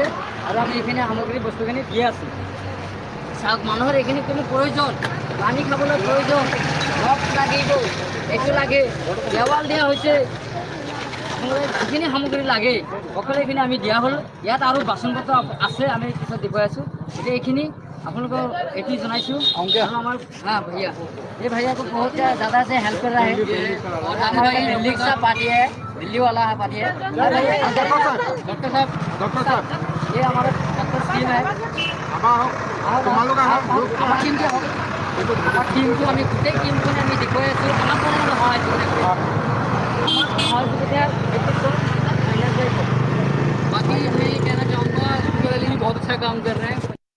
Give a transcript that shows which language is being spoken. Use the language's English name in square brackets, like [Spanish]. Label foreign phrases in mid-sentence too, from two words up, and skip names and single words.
[Assamese] আৰু আমি এইখিনি সামগ্ৰী বস্তুখিনি দি আছোঁ চাওক মানুহৰ এইখিনি কোনো প্ৰয়োজন পানী খাবলৈ প্ৰয়োজন মগ লাগিব এইটো লাগে দেৱাল দিয়া হৈছে আপোনালোকে যিখিনি সামগ্ৰী লাগে সকলোখিনি আমি দিয়া হ'ল ইয়াত আৰু বাচন বৰ্তন আছে আমি পিছত দেখুৱাই আছোঁ এতিয়া এইখিনি আপোনালোকক এটি জনাইছোঁ আৰু আমাৰ [Hindi] भैया ये भैया को बहुत ज़्यादा से हेल्प कर रहा है और हम दिल्ली का पार्टी है दिल्ली वाला है पार्टी है डॉक्टर साहब ये हमारा डॉक्टर टीम है टीमको [Assamese] আমি গোটেই টিমখনে আমি দেখুৱাই আছোঁ আমাক মানে সহায় [Hindi] बाकी मैं ये कहना चाहूँगा बहुत अच्छा काम कर रहे हैं